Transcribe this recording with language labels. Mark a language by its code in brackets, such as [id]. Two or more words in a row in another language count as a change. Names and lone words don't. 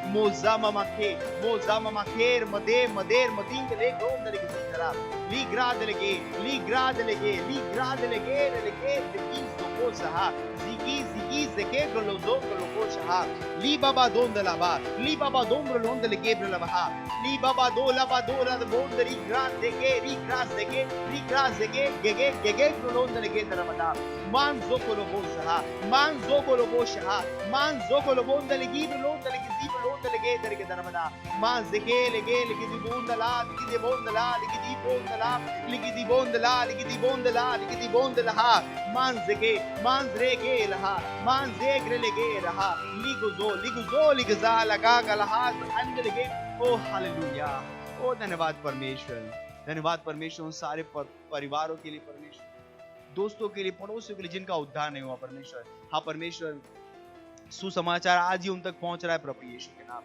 [hi] मदेर मदेर मदींग ले गोंद लगे सीदरा ली ग्राद लगे लगे दी सहा zigi zigi zeke grolo do grolo kocha li baba dondala ba li baba dombro londele gebrela ba li baba dola ba dola de bonderi gras dege gege grolo londele gedra ba man zokolo bosa man zokolo bondele gibrolo londele gibrolo londele gedra gedra ba man zege lege di bondala ligi di bondala ligi di bondala ha man zege manzrege laha manzegre lege raha ligzo ligza लगा गलहा अंदर लगे। ओ हालेलुया। ओ धन्यवाद परमेश्वर उन सारे परिवारों के लिए परमेश्वर, दोस्तों के लिए, पड़ोसियों के लिए जिनका उद्धार नहीं हुआ परमेश्वर। हाँ परमेश्वर, सुसमाचार आज ही उन तक पहुंच रहा है प्रभु यीशु के नाम।